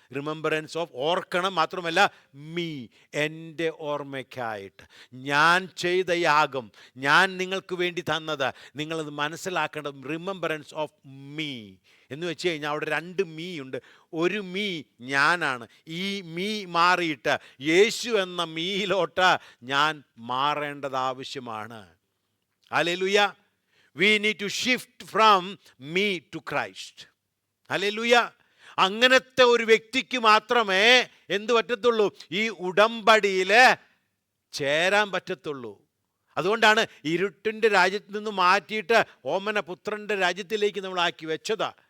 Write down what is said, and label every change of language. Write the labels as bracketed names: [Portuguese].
[Malayalam] Remembrance of, ഓർക്കണം, മാത്രമല്ല me, എൻ്റെ ഓർമ്മയ്ക്കായിട്ട് ഞാൻ ചെയ്ത യാഗം, ഞാൻ നിങ്ങൾക്ക് വേണ്ടി തന്നത്, നിങ്ങളത് മനസ്സിലാക്കേണ്ടത് [English] remembrance of me [Malayalam] എന്ന് വെച്ച് കഴിഞ്ഞാൽ അവിടെ 2 മീ ഉണ്ട്. ഒരു മീ ഞാനാണ്. ഈ മീ മാറിയിട്ട് യേശു എന്ന മീയിലോട്ട് ഞാൻ മാറേണ്ടത് ആവശ്യമാണ്. Hallelujah. [English] We need to shift from me to Christ. [Malayalam] Hallelujah. അങ്ങനത്തെ ഒരു വ്യക്തിക്ക് മാത്രമേ എന്ത് പറ്റത്തുള്ളൂ? ഈ ഉടമ്പടിയിൽ ചേരാൻ പറ്റത്തുള്ളൂ. അതുകൊണ്ടാണ് ഇരുട്ടിൻ്റെ രാജ്യത്ത് നിന്ന് മാറ്റിയിട്ട് ഓമന പുത്രൻ്റെ രാജ്യത്തിലേക്ക് നമ്മൾ ആക്കി വെച്ചത്.